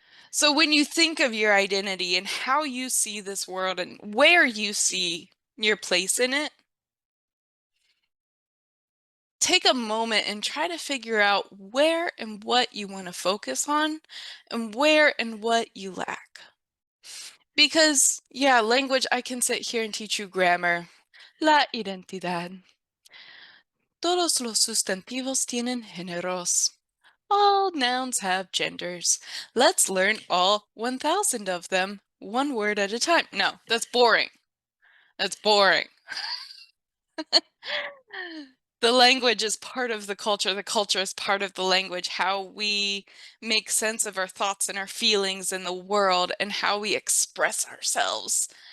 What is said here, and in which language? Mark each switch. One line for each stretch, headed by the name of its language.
English: So when you think of your identity and how you see this world and where you see your place in it, take a moment and try to figure out where and what you want to focus on and where and what you lack. Because, yeah, language, I can sit here and teach you grammar.
Spanish: La identidad. Todos los sustantivos tienen géneros.
English: All nouns have genders. Let's learn all 1,000 of them, one word at a time. No, that's boring. That's boring. The language is part of the culture is part of the language, how we make sense of our thoughts and our feelings in the world and how we express ourselves.